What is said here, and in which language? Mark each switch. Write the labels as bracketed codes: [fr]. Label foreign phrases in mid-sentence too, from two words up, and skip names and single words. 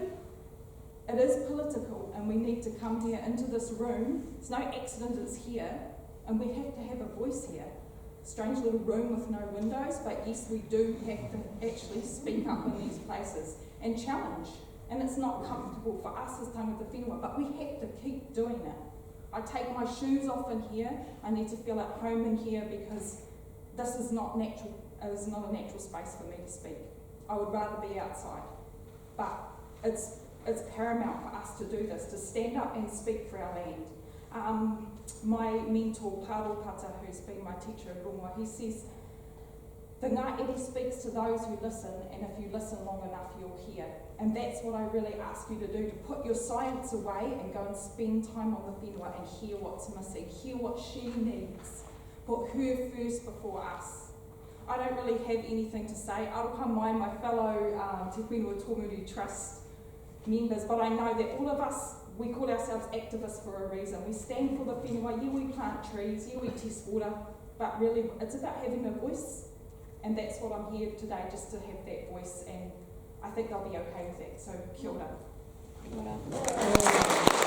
[en] It is political, and we need to come here into this room. It's no accident it's here, and we have to have a voice here. Strange little room with no windows, but yes, we do have to actually speak up in these places and challenge. And it's not comfortable for us as [mi] tangata whenua, [en] but we have to keep doing it. I take my shoes off in here. I need to feel at home in here, because this is not natural. It is not a natural space for me to speak. I would rather be outside. But it's paramount for us to do this, to stand up and speak for our land. My mentor, Paro Pata, who's been my teacher in Rongoa, he says, The ngā ere speaks to those who listen, and if you listen long enough, you'll hear. And that's what I really ask you to do, to put your science away and go and spend time on the whenua and hear what's missing, hear what she needs. Put her first before us. I don't really have anything to say. [mi] Aroha mai, [en] my fellow Te Whenua Tomuri Trust members, but I know that all of us, we call ourselves activists for a reason. We stand for the whenua, yeah, we plant trees, yeah, we test water, but really it's about having a voice. And that's what I'm here today, just to have that voice, and I think they'll be okay with that. So, [mi] kia ora. Kia ora.